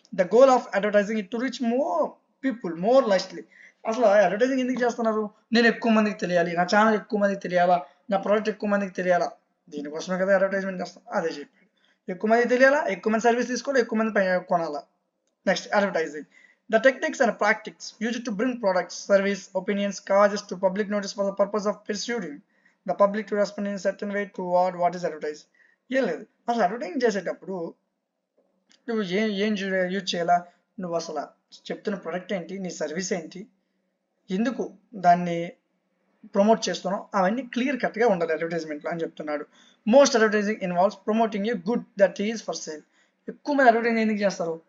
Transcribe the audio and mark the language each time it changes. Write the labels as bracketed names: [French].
[English] The goal of advertising it to reach more people more lastly. [Telugu] అసలు advertising ఎందుకు చేస్తున్నారు? నేను ఎక్కువ మందికి తెలియాలి, నా ఛానల్ ఎక్కువ మందికి తెలియాలా, నా ప్రోడక్ట్ ఎక్కువ మందికి తెలియాలా, దీనికోసమే కదా అడ్వర్టైజ్మెంట్ చేస్తాం. అదే చెప్పాడు, ఎక్కువ మందికి తెలియాలా, ఎక్కువ మంది సర్వీస్ తీసుకోవాలి, ఎక్కువ మంది కొనాలా. Next advertising. [English] The techniques and practices used to bring products, service, opinions, causes to public notice for the purpose of persuading the public to respond in a certain way toward what is advertised. [Telugu] ఏం లేదు, అసలు advertising చేసేటప్పుడు నువ్వు ఏం use చేయాలా, నువ్వు అసలు చెప్తున్న ప్రొడక్ట్ ఏంటి, నీ సర్వీస్ ఏంటి, ఎందుకు దాన్ని ప్రమోట్ చేస్తున్నావు, అవన్నీ క్లియర్ కట్గా ఉండాలి అడ్వర్టైజ్మెంట్లో అని చెప్తున్నాడు. [English] Most advertising involves promoting a good that is for sale. [Telugu] ఎక్కువ మంది అడ్వర్టైజింగ్ ఎందుకు చేస్తారు?